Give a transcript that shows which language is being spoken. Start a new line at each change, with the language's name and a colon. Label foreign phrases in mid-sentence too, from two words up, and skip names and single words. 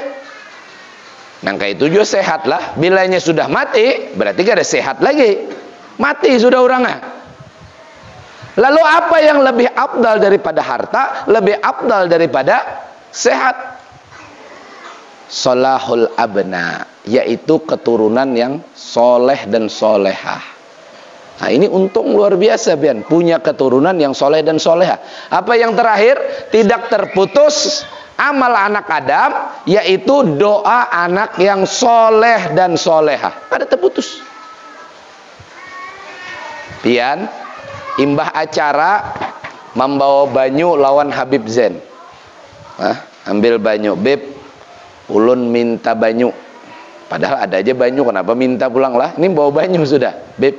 Indonesian: Nangka itu juga sehat lah. Bilanya sudah mati, berarti gak ada sehat lagi. Mati sudah orangnya. Lalu apa yang lebih afdal daripada harta, lebih afdal daripada sehat?
Arabic: Solahul abna,
Indonesian: yaitu keturunan yang soleh dan solehah. Nah ini untung luar biasa pian, punya keturunan yang soleh dan soleha. Apa yang terakhir? Tidak terputus amal anak Adam, yaitu doa anak yang soleh dan soleha. Ada terputus.
Banjar: Pian, imbah acara membawa banyu lawan Habib Zain. Ambil banyu, Beb, ulun minta banyu. Padahal ada aja banyu, kenapa minta pulang lah? Ini bawa banyu sudah, Beb.